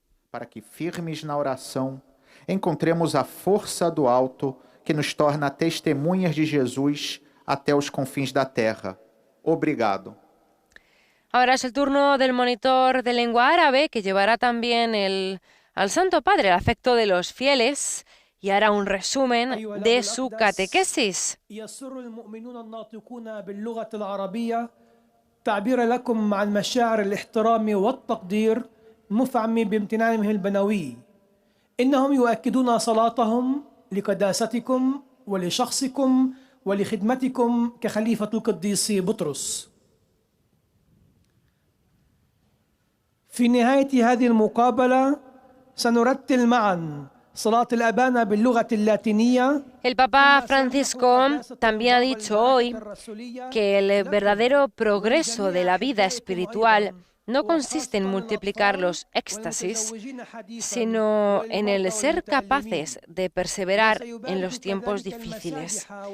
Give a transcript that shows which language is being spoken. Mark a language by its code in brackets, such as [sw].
[pt] Para que firmes na oração encontremos a força do alto que nos torna testemunhas de Jesus até os confins da terra. Obrigado. [es] Ahora es el turno del monitor de lengua árabe que llevará también al Santo Padre el afecto de los fieles y hará un resumen de su catequesis. [ar] يسر المؤمنون الناطقون باللغة العربية تعبير لكم عن مشاعر الاحترام والتقدير مفعم بامتنانهم البنوي. إنهم يؤكدون صلاتهم لقداستكم ولشخصكم ولخدمتكم كخليفة القديس بطرس. في نهاية هذه المقابلة سنرتل معا صلاة الأبانة باللغة اللاتينية. [es] El Papa Francisco también ha dicho hoy que el verdadero progreso de la vida espiritual no consiste en multiplicar los éxtasis, sino en el ser capaces de perseverar en los tiempos difíciles.